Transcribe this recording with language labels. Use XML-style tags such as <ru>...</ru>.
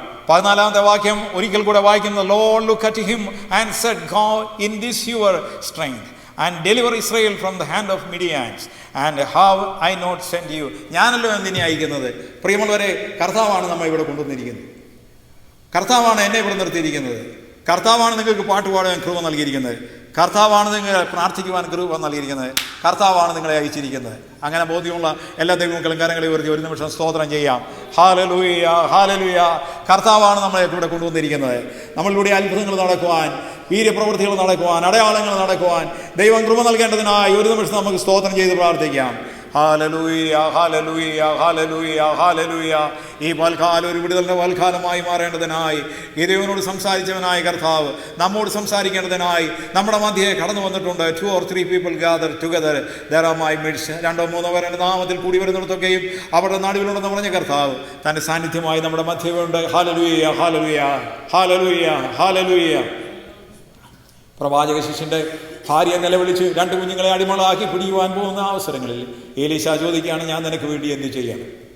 <ml>14-ാമത്തെ വാക്യം ഒരിക്കൽ കൂടെ വായിക്കുന്നത്.</ml> <en>Lord looked at him and said, Go in this your strength and deliver Israel from the hand of Midianites, and have I not sent you?</en> <ml>ഞാനല്ലോ നിന്നെ അയക്കുന്നത്. പ്രിയമുള്ളവരെ, കർത്താവാണ് നമ്മെ ഇവിടെ കൊണ്ടുവന്നിരിക്കുന്നത്. കർത്താവാണ് എന്നെ ഇവിടെ നിർത്തിയിരിക്കുന്നത്. കർത്താവാണ് നിങ്ങൾക്ക് പാട്ട് പാടാൻ കൃപ നൽകിയിരിക്കുന്നത്. കർത്താവാണ് നിങ്ങൾ പ്രാർത്ഥിക്കുവാൻ കൃപ നൽകിയിരിക്കുന്നത്. കർത്താവാണ് നിങ്ങളെ അയച്ചിരിക്കുന്നത്. അങ്ങനെ ബോധ്യമുള്ള എല്ലാ ദൈവമക്കളും കരങ്ങളെ ഉയർത്തി ഒരു നിമിഷം സ്തോത്രം ചെയ്യാം. Hallelujah, hallelujah. കർത്താവാണ് നമ്മളെ ഇവിടെ കൊണ്ടുവന്നിരിക്കുന്നത്. നമ്മളിലൂടെ അത്ഭുതങ്ങൾ നടക്കുവാൻ, വീര്യപ്രവൃത്തികൾ നടക്കുവാൻ, അടയാളങ്ങൾ നടക്കുവാൻ ദൈവം കൃപ നൽകേണ്ടതിനായി ഒരു നിമിഷം നമുക്ക് സ്തോത്രം ചെയ്ത് പ്രാർത്ഥിക്കാം. Hallelujah, hallelujah, hallelujah, hallelujah. ഈ പൽക്കാലം ഒരു വിടുതലിൻ്റെ പൽക്കാലമായി മാറേണ്ടതിനായി ഗിദെയോനോട് സംസാരിച്ചവനായ കർത്താവ് നമ്മോട് സംസാരിക്കേണ്ടതിനായി നമ്മുടെ മധ്യേ കടന്നു വന്നിട്ടുണ്ട്.</ml> <en>2 or 3 people gathered together there are my midst.</en> <ml>2-3 പേർ എൻ്റെ നാമത്തിൽ കൂടി വരുന്നിടത്തൊക്കെയും അവരുടെ നടുവിലുണ്ടെന്ന് പറഞ്ഞ കർത്താവ് തൻ്റെ സാന്നിധ്യമായി നമ്മുടെ മധ്യമുണ്ട്. Hallelujah, hallelujah, hallelujah, hallelujah. പ്രവാചക ശിഷ്യൻ്റെ ഭാര്യ നിലവിളിച്ച് 2 കുഞ്ഞുങ്ങളെ അടിമകളാക്കി പിടിക്കുവാൻ പോകുന്ന അവസരങ്ങളിൽ എലീശ ചോദിക്കുകയാണ്, ഞാൻ നിനക്ക് വേണ്ടി എന്ത് ചെയ്യണം?</ml>